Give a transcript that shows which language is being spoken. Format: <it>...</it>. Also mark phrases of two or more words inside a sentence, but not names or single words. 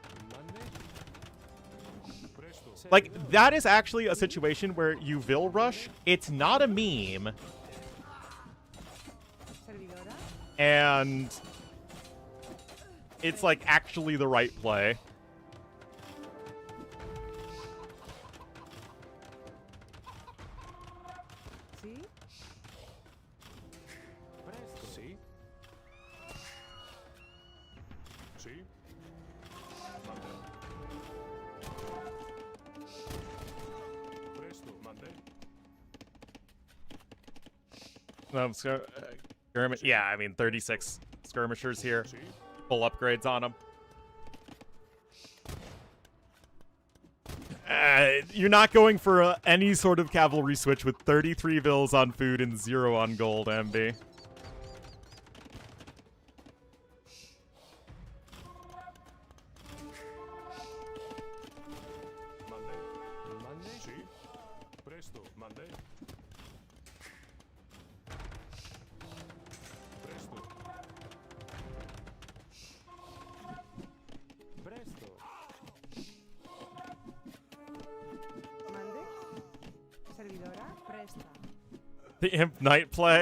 <es>Presto.</es> <en>Like, that is actually a situation where you Vil Rush, it's not a meme,</en> <es>Servidora.</es> <en>and it's, like, actually the right play.</en> <es>¿Sí? Presto. ¿Sí? ¿Sí? Mande. Presto. Mande.</es> <en>Yeah, I mean, 36 skirmishers here.</en> <es>¿Sí?</es> <en>Full upgrades on them. You're not going for any sort of cavalry switch with 33 vils on food and 0 on gold, MB.</en> <es>Mande. ¿Mande? ¿Sí? Presto. Mande. Presto. Presto. ¿Mande? Servidora. Presta.</es> <en>The Imp Knight play.</en>